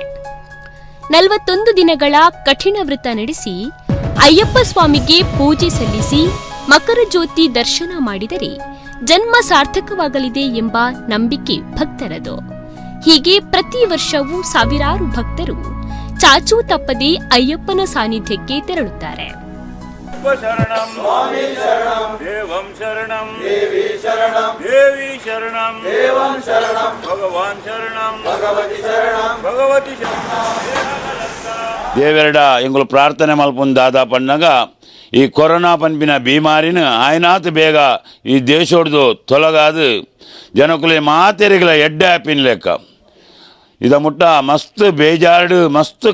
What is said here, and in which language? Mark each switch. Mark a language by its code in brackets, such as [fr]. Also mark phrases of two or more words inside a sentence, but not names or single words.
[kn] 41 ದಿನಗಳ ಕಠಿಣ ವ್ರತ ನಡೆಸಿ ಅಯ್ಯಪ್ಪ ಸ್ವಾಮಿಗೆ ಪೂಜೆ ಸಲ್ಲಿಸಿ ಮಕರ ಜ್ಯೋತಿ ದರ್ಶನ ಮಾಡಿದರೆ ಜನ್ಮ ಸಾರ್ಥಕವಾಗಲಿದೆ ಎಂಬ ನಂಬಿಕೆ ಭಕ್ತರದು. ಹೀಗೆ ಪ್ರತಿ ವರ್ಷವೂ ಸಾವಿರಾರು ಭಕ್ತರು ಚಾಚೂ ತಪ್ಪದೆ ಅಯ್ಯಪ್ಪನ ಸಾನ್ನಿಧ್ಯಕ್ಕೆ ತೆರಳುತ್ತಾರೆ. [tcy] ದೇವೆರಡ ಎಂಗುಲು ಪ್ರಾರ್ಥನೆ ಮಲ್ಪುನ್ ದಾದಾ ಪಣ್ಣಗ ಈ ಕೊರೋನಾ ಪನ್ಪಿನ ಬೀಮಾರಿನ ಆಯ್ನಾತ್ ಬೇಗ ಈ ದೇಶೋಡ್ದು ತೊಲಗಾದು ಜನಕುಲೆ ಮಾತೆರೆಗಳ ಎಡ್ಡೆ ಆಪಿನ ಲೆಕ್ಕ ಇದ ಮುಟ್ಟ ಮಸ್ತ್ ಬೇಜಾರ್ಡು ಮಸ್ತ್